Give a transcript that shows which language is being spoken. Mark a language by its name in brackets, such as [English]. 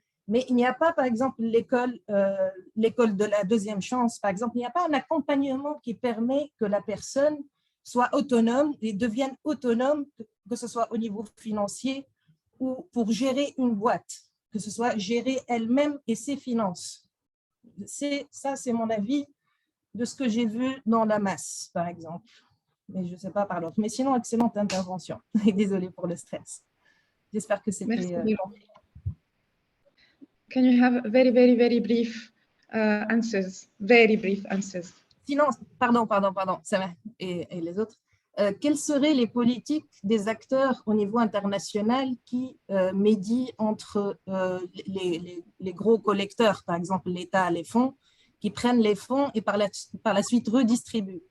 [French] Mais il n'y a pas, par exemple, l'école de la deuxième chance, par exemple, il n'y a pas un accompagnement qui permet que la personne soit autonome et devienne autonome, que ce soit au niveau financier ou pour gérer une boîte, que ce soit gérer elle-même et ses finances. Ça, c'est mon avis de ce que j'ai vu dans la masse, par exemple. Mais je ne sais pas par l'autre. Mais sinon, excellente intervention. Et désolée pour le stress. J'espère que c'était... [English] Can you have very, very, very brief answers? Very brief answers. [French] Sinon, pardon, Sameh et les autres. Quelles seraient les politiques des acteurs au niveau international qui médient entre les gros collecteurs, par exemple l'État, les fonds, qui prennent les fonds et par la suite redistribuent?